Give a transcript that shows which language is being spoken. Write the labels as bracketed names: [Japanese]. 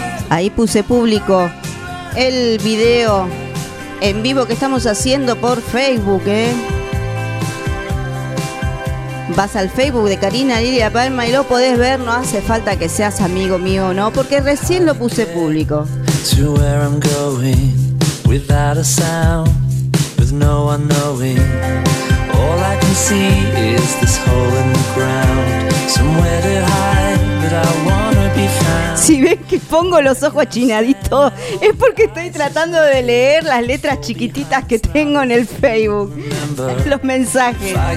[Spanish] Ahí puse público el video en vivo que estamos haciendo por Facebook, ¿eh? Vas al Facebook de Karina Lilia Palma y lo podés ver, no hace falta que seas amigo mío, ¿no? Porque recién lo puse público. [English] To where I'm going, without a sound, with no one knowing. All I can see is this hole in the ground. Somewhere to hide, but I wanna be found. [Spanish] Si ven que pongo los ojos achinaditos, es porque estoy tratando de leer las letras chiquititas que tengo en el Facebook. Los mensajes.